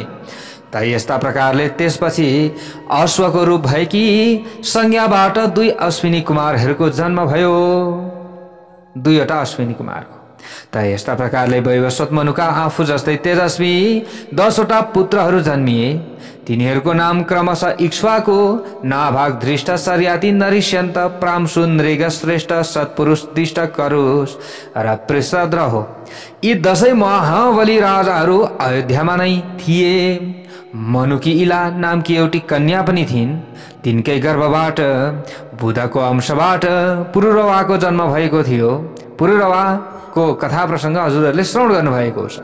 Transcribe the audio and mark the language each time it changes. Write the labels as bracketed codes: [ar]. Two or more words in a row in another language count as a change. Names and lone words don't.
[ne] त यस्ता प्रकारले त्यसपछि अश्वको रूप भएकी संज्ञाबाट दुई अश्विनी कुमारहरूको जन्म भयो। दुईवटा अश्विनी कुमारको त यस्ता प्रकारले वैवस्वत मनुका आफू जस्तै तेजस्वी 10 वटा पुत्रहरू जन्मिए। तिनीहरूको नाम क्रमशः इक्ष्वाकु, नाभाग, धृष्ट, सर्याति, नरिष्यन्त, प्रांशु, नृग, श्रेष्ठ, सत्पुरुष, दिष्ट, करुष र पृषद्र हो। यी 10 महाबली राजाहरू अयोध्यामा नै थिए। मनुकी इला नामकी एउटी कन्या पनि थिइन्। तिनकै गर्भबाट बुधको अंशबाट पुरुरवाको जन्म भएको थियो। पुरुरवाको कथा प्रसङ्ग हजुरहरूले श्रवण गर्नुभएको छ।